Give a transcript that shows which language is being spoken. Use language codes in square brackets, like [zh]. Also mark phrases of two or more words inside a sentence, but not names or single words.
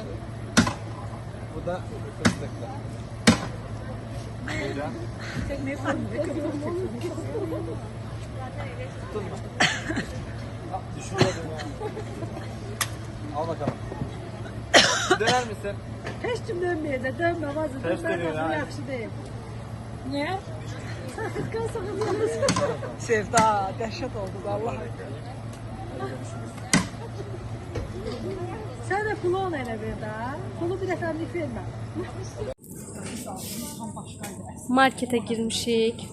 [tr] Bu da fıstıklı. Buyurun. Düşürüyordum ya. Al bakalım. Döner misin? [az] Heç kim dönməyəcək, dönmə vazı. [tr] Ters dönüyor ha. [az] Yaxşı deyil. Niyə? Sevda, dəhşət oldu vallahi. Sən də pulu ona elə ver də. Pulu bir dəfəlik vermə. Markete girmişik.